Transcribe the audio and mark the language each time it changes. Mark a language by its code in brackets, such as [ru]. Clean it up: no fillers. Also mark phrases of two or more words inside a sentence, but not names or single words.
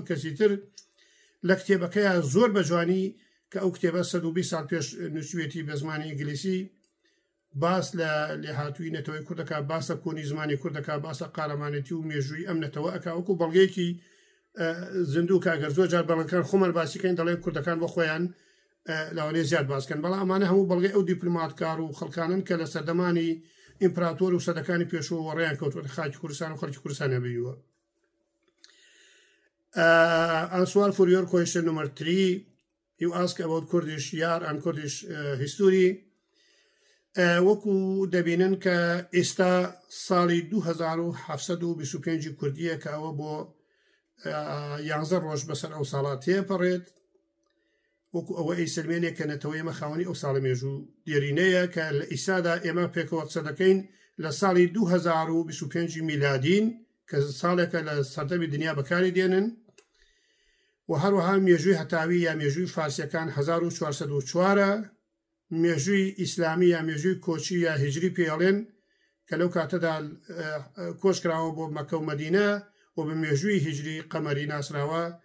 [ckb] کەسی تر لە کتێبەکەیە زۆر بە جوانی کە ئەو کتێبە 120 ساڵ پێش نووسوێتی بە زمانی ئینگلیسی باس لە لێهاتووی نەتەوەی کوردەکە باسە کۆنی زمانی کوردەکە باسە قارەمانەتی و مێژووی ئەم نەتەوە ئەکا وەکو بەڵگەیەکی زیندوو کاگەر زۆر جار بەڵەکان خۆمان باسیکەین دەڵێن کوردەکان بۆ خۆیان لاوانێ زیاد باسکەن بەڵام ئەمانە هەموو بەڵگەی ئەو دیپلۆماتکار و خەڵکانن کە لە سەردەمانی ئیمپراتۆر و سەدەکانی پێشەوە وەڕێیان کەوتوە خاکی کوردستان و خەڵکی کوردستان هەبێتەوە. [en] Ansvar for your question number 3, you ask about Kurdish yar and Kurdish history. [ckb] وەکو دەبینن کە ئێستا ساڵی 2725 کوردیە کە ئەوە بۆ 11 ڕۆژ بەسەر ئەو ساڵات تێپەڕێت وەکو ئەوە ئەی سلمێنێک کە نەتەوەی ئێمە خاوەنی ئەو ساڵە مێژوو دیێرینەیە کە لە ئیسادا ئێمە پێکەوە قسە دەکەین لە ساڵی 2025 میلادین کە ساڵێکە لە سەردەمی دنیا بەکاری دێنن و هەروەها مێژووی هەتاوی یا مێژووی فارسیەکان 1404 مێژووی ئیسلامی یا مێژووی کۆچی یا هیجری پێڵێن کە لەو کاتەدا کۆشکراوە بۆ مەکە و مەدینە و بە مێژووی هیجری قەمەری ناسراوە